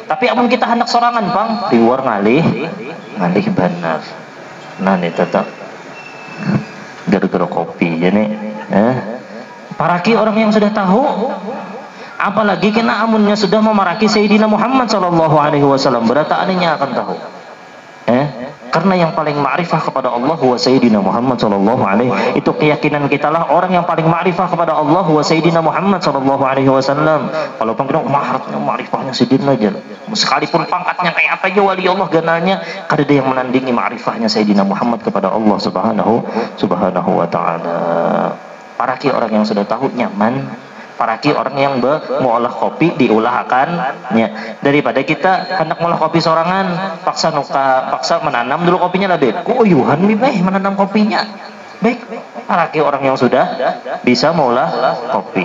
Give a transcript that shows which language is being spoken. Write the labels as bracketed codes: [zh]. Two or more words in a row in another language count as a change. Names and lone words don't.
[bjn] Tapi amun kita hendak sorangan, Bang, liwar ngalih benar. Nah, nih tetap gara-gara kopi jadi paraki orang yang sudah tahu, apalagi kena amunnya sudah memaraki Sayyidina Muhammad [ar] صلى الله عليه وسلم, [bjn] berataannya akan tahu. [id] Karena yang paling ma'rifah kepada Allah wa Sayyidina Muhammad [ar] صلى الله عليه, [id] itu keyakinan kita lah, orang yang paling ma'rifah kepada Allah wa Sayyidina Muhammad [ar] صلى الله عليه وسلم. [bjn] Walaupun kita ma'rifahnya sedikit aja, sekalipun pangkatnya kayak apa aja wali Allah gananya, kada ada yang menandingi ma'rifahnya Sayyidina Muhammad kepada Allah [ar] سبحانه وتعالى. [bjn] Para ki orang yang sudah tahu nyaman, para ki orang yang mengolah kopi diulahkan ya, daripada kita hendak mengolah kopi sorangan, paksa menanam dulu kopinya lah, deh kuyuhan menanam kopinya. Baik, para ki orang yang sudah bisa mengolah kopi.